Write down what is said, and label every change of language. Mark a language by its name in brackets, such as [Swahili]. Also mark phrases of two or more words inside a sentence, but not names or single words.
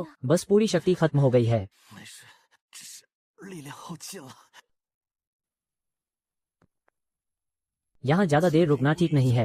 [Hindi] बस पूरी शक्ति खत्म हो गई है। [Chinese] 没事，只是力量耗尽了。 [Hindi] यहाँ ज्यादा देर रुकना ठीक नहीं है।